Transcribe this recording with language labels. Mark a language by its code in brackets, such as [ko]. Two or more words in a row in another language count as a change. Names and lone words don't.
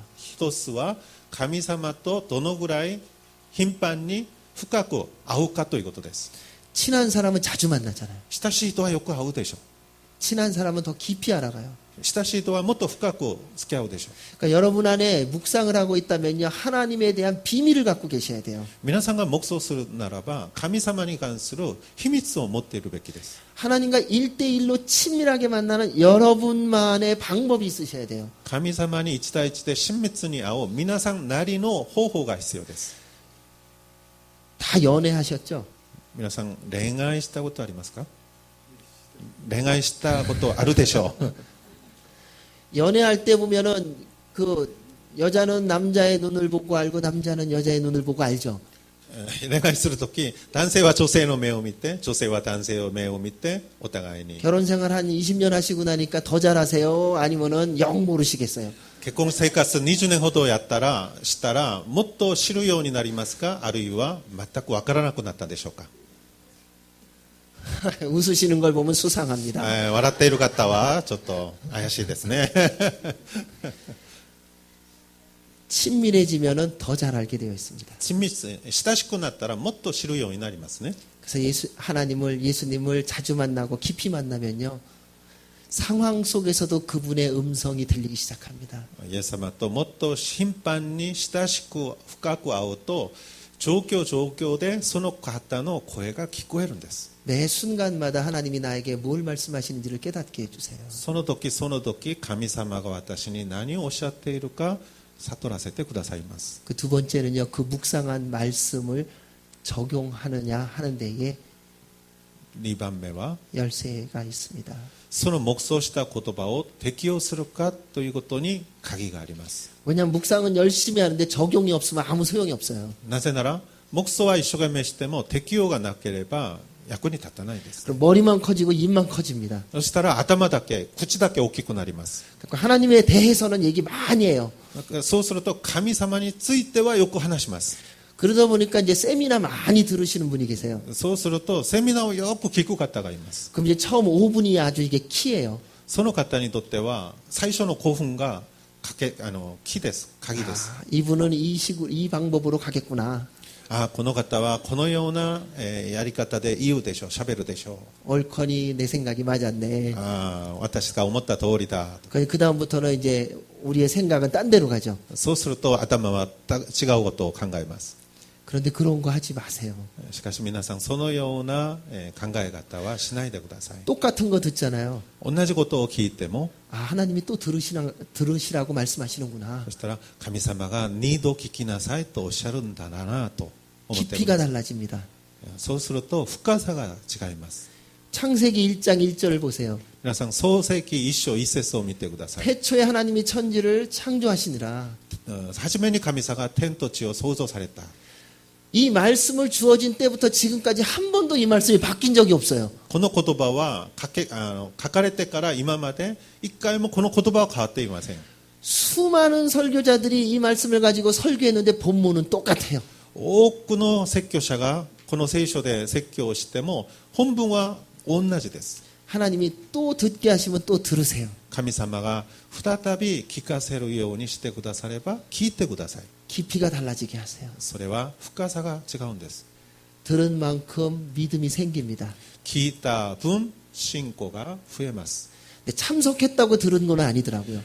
[ja] 一つは神様とどのぐらい頻繁に深く会うかということです。 [ko] 친한 사람은 자주 만나잖아요. [ja] 親しい人はよく会うでしょ [ko] 친한 사람은 더 깊이 알아가요. [ja] う。親しい人はもっと深く付き合うでしょう。 [ko] 그러니까 여러분 안에 묵상을 하고 있다면요. 하나님에 대한 비밀을 갖고 계셔야 돼요. [ja] 皆さんが黙想するならば神様に関する秘密を持っているべきです。 [ko] 하나님과 1대1로 친밀하게 만나는 여러분만의 방법이 있으셔야 돼요. [ja] 神様に1対1で親密に会う皆さんなりの方法が必要です。 [ko] 다 연애하셨죠? [ja] 皆さん恋愛したことありますか？恋愛したことあるでしょう。 [ko] 연애할 때 보면은 그 여자는 남자의 눈을 보고 알고 남자는 여자의 눈을 보고 알죠. [ja] 恋愛するとき男性は女性の目を見て女性は男性の目を見てお互いに [ko] 결혼 생활 한 20년 하시고 나니까 더 잘하세요? 아니면은 영 모르시겠어요? [ja] 結婚生活20年ほどしたらもっと知るようになりますか、あるいは全くわからなくなったでしょうか。 [ko] 웃으시는 걸 보면 수상합니다. [ja] 笑っている方はちょっと怪しいですね。 [ko] 친밀해지면은 더 잘 알게 되어 있습니다. [ja] 親しくなったらもっと知るようになりますね。 [ko] 그래서 예수님을 자주 만나고 깊이 만나면요, 상황 속에서도 그분의 음성이 들리기 시작합니다. [ja] イエス様ともっと頻繁に親しく深く会うと、状況でその方の声が聞こえるんです。 [ko] 매 순간마다 하나님이 나에게 뭘 말씀하시는지를 깨닫게 해주세요. [ja] その時神様が私に何をおっしゃっているか悟らせてくださいます。 [ko] 그 두 번째는요, 그 묵상한 말씀을 적용하느냐 하는 데에 [ja] 2 番目は [ko] 열쇠가 있습니다. [ja] その黙想した言葉を適用するかということに鍵があります。 [ko] 왜냐하면 묵상은 열심히 하는데 적용이 없으면 아무 소용이 없어요. [ja] なぜなら黙想は一生懸命しても適用がなければ役に立たないです。 [ko] 그럼 머리만 커지고 입만 커집니다. [ja] そしたら頭だけ口だけ大きくなります。 [ko] 그러니까 하나님에 대해서는 얘기 많이 해요. [ja] そうすると神様についてはよく話します。 [ko] 그러다 보니까 이제 세미나 많이 들으시는 분이 계세요. [ja] そうするとセミナーをよく聞く方がいます。 [ko] 그럼 이제 처음 5분이 아주 이게 키예요. [ja] その方にとっては最初の興奮が木です。鍵です。 [ko] 아, 이분은 이 방법으로 가겠구나. [ja] この方はこのようなやり方で言うでしょう、喋るでしょ [ko] 옳거니 내 생각이 맞았네. [ja] う。私が思った通りだ。 [ko] 그 다음부터는 이제 우리의 생각은 딴 데로 가죠. [ja] そうすると頭は違うことを考えます。 [ko] 그런데 그런 거 하지 마세요. [ja] しかし皆さんそのような考え方はしないでください。 [ko] 똑같은 거 듣잖아요. [ja] 同じことを聞いても [ko] 하나님이 또 들으시라고 말씀하시는구나. [ja] そしたら神様が2度聞きなさいとおっしゃるんだなと思ってい [ko] 깊이가 [ja] ます。 [ko] 달라집니다. [ja] そうすると深さが違います。 [ko] 창세기 1장 1절을 보세요. [ja] 皆さん創世記1章1節を見てください。 [ko] 태초에 하나님이 천지를 창조하시니라. [ja] 初めに神様が天と地を創造された。 [ko] 이 말씀을 주어진 때부터 지금까지 한 번도 이 말씀이 바뀐 적이 없어요. [ja] この言葉は書かれてから今まで一回もこの言葉は変わっていません。 [ko] 수많은 설교자들이 이 말씀을 가지고 설교했는데 본문은 똑같아요. [ja] 多くの説教者がこの聖書で説教をしても本文は同じです。 [ko] 하나님이 또 듣게 하시면 또 들으세요. [ja] 神様が再び聞かせるようにしてくだされば聞いてください。 [ko] 깊이가 달라지게 하세요. [ja] それは深さが違うんです。 [ko] 들은 만큼 믿음이 생깁니다. [ja] 聞いた分信仰が増えます。 [ko] 근데 참석했다고 들은 건 아니더라고요.